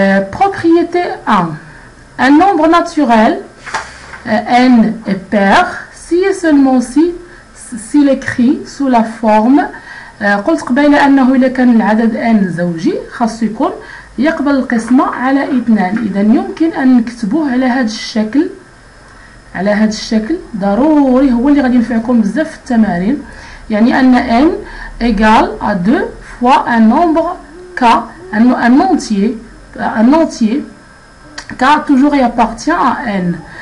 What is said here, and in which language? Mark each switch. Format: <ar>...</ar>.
<fr>Propriété 1. Un nombre naturel, n est pair, si et seulement si, s'il écrit sous la forme</fr> <ar>قلت قبيل أنه إذا كان العدد n زوجي خاص يكون يقبل القسمة على 2. إذا يمكن أن نكتبوه على هذا الشكل. على هذا الشكل ضروري هو اللي غادي ينفعكم بزاف في التمارين. يعني أن</ar> <fr>n égale à 2 fois un nombre k, un entier k toujours y appartient à n.</fr>